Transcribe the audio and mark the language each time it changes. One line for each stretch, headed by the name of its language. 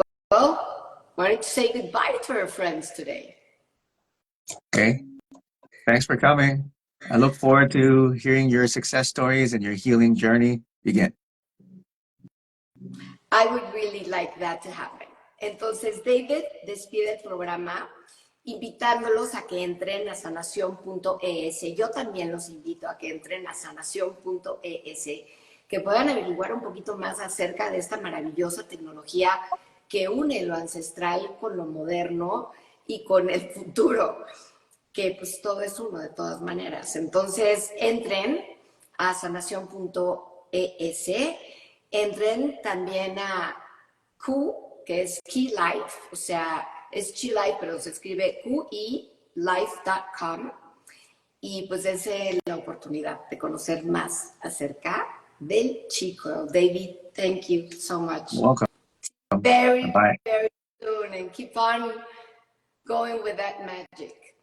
English: Well, why don't you say goodbye to our friends today? Okay. Thanks for coming. I look forward to hearing your success stories and your healing journey begin. I would really like that to happen.
Spanish: Entonces, David despide el programa invitándolos a que entren a sanacion.es. Yo también los invito a que entren a sanacion.es, que puedan averiguar un poquito más acerca de esta maravillosa tecnología que une lo ancestral con lo moderno y con el futuro, que pues todo es uno de todas maneras. Entonces, entren a sanacion.es, entren también a Q, que es Qi Life, o sea, es Qi Life, pero se escribe QiLife.com, y pues es la oportunidad de conocer más acerca del Qi Coil.
English: David, thank you so much. Welcome. Very, Bye. very soon, and keep on going with that magic.